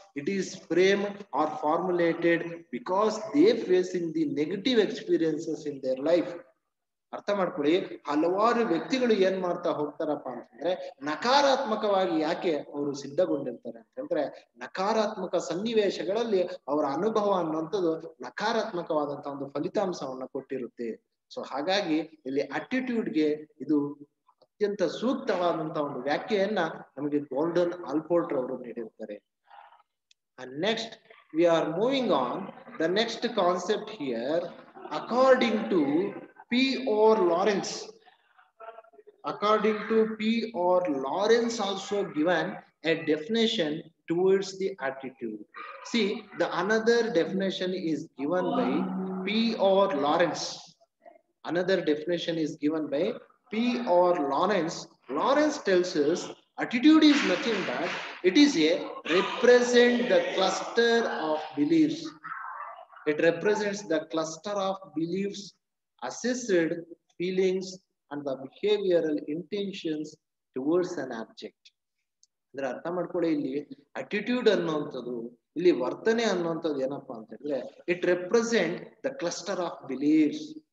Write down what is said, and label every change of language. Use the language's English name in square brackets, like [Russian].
[English] It is framed or formulated because they facing the negative experiences in their life. [Kannada] ಅರ್ಥ ಮಾಡ್ಕೊಳ್ಳಿ, ಹಲವಾರು ವ್ಯಕ್ತಿಗಳು ಏನ್ ಮಾಡ್ತಾ ಹೋಗ್ತಾರಪ್ಪ ಅಂತಂದ್ರೆ ನಕಾರಾತ್ಮಕವಾಗಿ ಯಾಕೆ ಅವರು ಸಿದ್ಧಗೊಂಡಿರ್ತಾರೆ ಅಂತಂದ್ರೆ ನಕಾರಾತ್ಮಕ ಸನ್ನಿವೇಶಗಳಲ್ಲಿ ಅವರ ಅನುಭವ ಅನ್ನುವಂಥದ್ದು ನಕಾರಾತ್ಮಕವಾದಂತಹ ಒಂದು ಫಲಿತಾಂಶವನ್ನ ಕೊಟ್ಟಿರುತ್ತೆ. ಸೊ ಹಾಗಾಗಿ ಇಲ್ಲಿ ಅಟಿಟ್ಯೂಡ್ಗೆ ಇದು ಅತ್ಯಂತ ಸೂಕ್ತವಾದಂತಹ ಒಂದು ವ್ಯಾಖ್ಯೆಯನ್ನ ನಮಗೆ ಗೋಲ್ಡನ್ ಆಲ್ಪೋರ್ಟ್ ಅವರು ನೀಡಿರ್ತಾರೆ. [English] And next we are moving on the next concept here according to P.O. Lawrence. According to P.O. Lawrence also given a definition towards the attitude. See, the another definition is given by P.O. Lawrence. Another definition is given by P.O. Lawrence. Lawrence tells us attitude is nothing but it is a represent the cluster of beliefs. It represents the cluster of beliefs, assessed feelings and the behavioral intentions towards an object. [Kannada] ಅಂದ್ರೆ ಅರ್ಥ ಮಾಡ್ಕೊಳ್ಳಿ, ಇಲ್ಲಿ attitude ಅನ್ನುವಂಥದ್ದು, ಇಲ್ಲಿ ವರ್ತನೆ ಅನ್ನುವಂಥದ್ದು ಏನಪ್ಪಾ ಅಂತ ಹೇಳಿದ್ರೆ [English] It represent the cluster of beliefs.